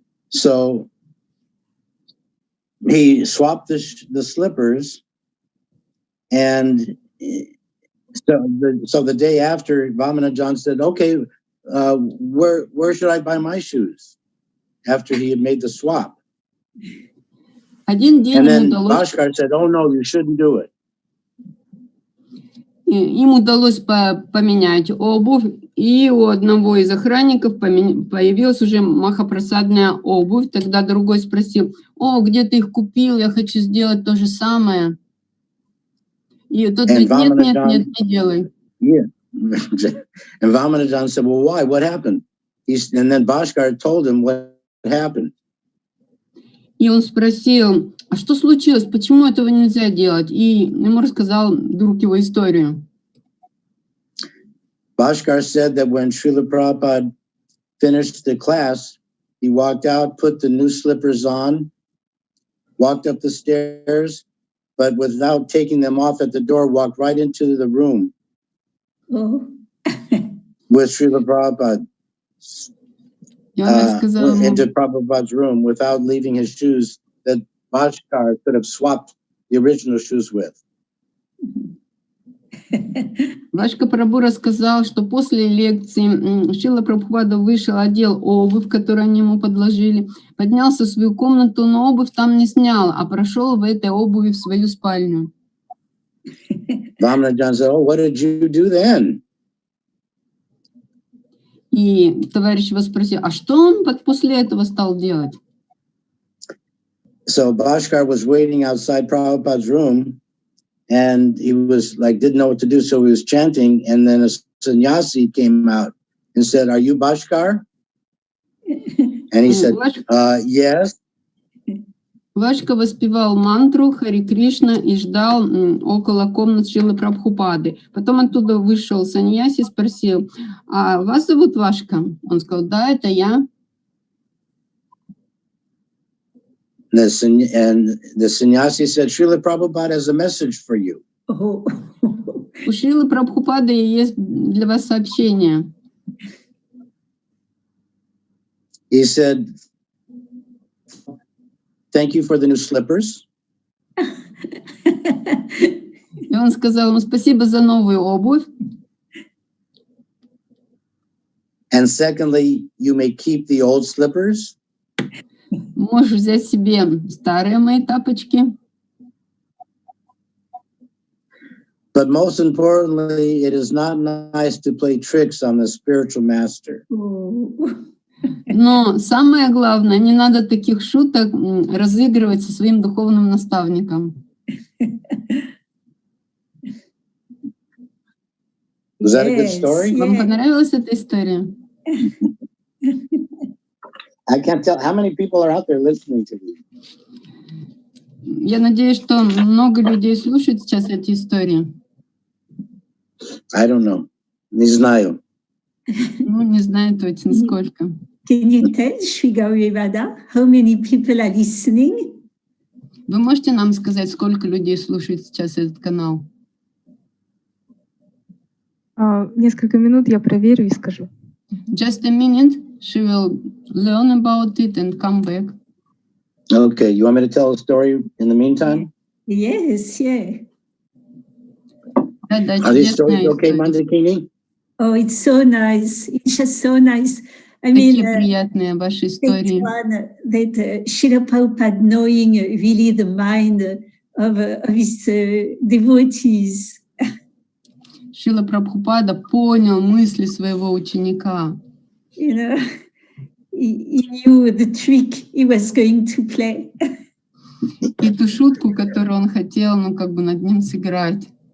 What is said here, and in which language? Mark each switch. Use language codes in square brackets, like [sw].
[en] So he swapped the slippers, and so the day after, Vamanajan said, okay, where should I buy my shoes? After he had made the swap. [ru] Один день [en] and then [ru] ему удалось... [en] Bhaskar said, oh no, you shouldn't do it. [ru] Им удалось поменять обувь, и у одного из охранников появилась уже махапрасадная обувь. Тогда другой спросил, о, где ты их купил, я хочу сделать то же самое. И тот говорит, нет, не делай. [en] Yeah. And Vamanajan said, well, why? What happened? And then Bhaskar told him what happened. [ru] И он спросил, а что случилось, почему этого нельзя делать? И ему рассказал друг его историю. [en] Bhaskar said that when Srila Prabhupada finished the class, he walked out, put the new slippers on, walked up the stairs, but without taking them off at the door, walked right into the room with Srila Prabhupada. Into Prabhupada's room without leaving his shoes that Bhaskar could have swapped the original shoes with. [ru] Вашка Прабху рассказал, что после лекции Шрила Прабхупада вышел, одел обувь, которую они ему подложили, поднялся в свою комнату, но обувь там не снял, а прошел в этой обуви в свою спальню. [en] Vamanajan said, oh, what did you do then? [ru] И товарищ его спросил, а что он после этого стал делать? [en] So Bhaskar was waiting outside Prabhupada's room, and he was like, didn't know what to do, so he was chanting, and then a sannyasi came out and said, are you Bhaskar? And he said, yes. [ru] Вашка воспевал мантру Хари Кришна и ждал около комнат Шрилы Прабхупады. Потом оттуда вышел саньяси и спросил, а вас зовут Вашка? Он сказал, да, это я. [en] And the sannyasi said, Srila Prabhupada has a message for you. [ru] У Шрилы Прабхупады есть для вас сообщение. [en] He said, thank you for the new slippers. [ru] И он сказал ему спасибо за новую обувь. [en] And secondly, you may keep the old slippers. [ru] Можешь взять себе старые мои тапочки. [en] But most importantly, it is not nice to play tricks on the spiritual master. [ru] Но самое главное, не надо таких шуток разыгрывать со своим духовным наставником. [en] Was that a good story? [ru] Вам понравилась эта история? [en] I can't tell how many people are out there listening to me. [ru] Я надеюсь, что много людей слушают сейчас эти истории. [en] I don't know. [ru] Не знаю. Ну, не знаю точно сколько. [en] Can you tell, Shri Gauri Radha, how many people are listening? [ru] Вы можете нам сказать, сколько людей слушает сейчас этот канал? Несколько минут я проверю и скажу. [en] Just a minute, she will learn about it and come back. Okay, you want me to tell a story in the meantime? Yes, yeah. [ru] Да, [en] Are these stories [ru] чудесная [en] okay, [ru] история. [en] Mandakini? Oh, it's so nice. It's just so nice. I [ru] Такие [en] mean, [ru] приятные ваши [en] that [ru] истории. [en] one, that Shrila Prabhupada knowing really the mind of his devotees. [ru] Шрила Прабхупада понял мысли своего ученика. [en] You know, he knew the trick he was going to play. [ru] И ту шутку, которую он хотел, над ним сыграть.